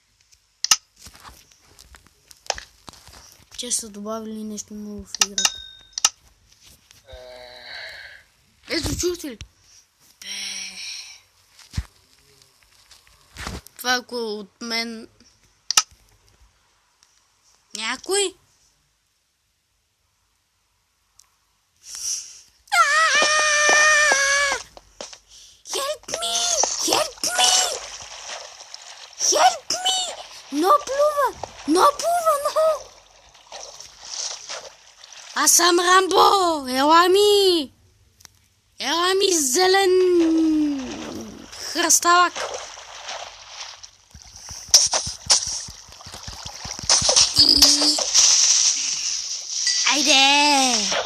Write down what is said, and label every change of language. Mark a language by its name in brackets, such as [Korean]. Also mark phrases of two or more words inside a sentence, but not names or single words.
[Bulgarian] Че са добавили нещо ново в играта. Ето, чухте ли? Това ако от мен... Някой? [English] Help me! Help me! Help me! [Bulgarian] Но плува! Но плува, но! Аз съм Рамбо! Ела ми! Ела ми, зелен хръсталак! Айде!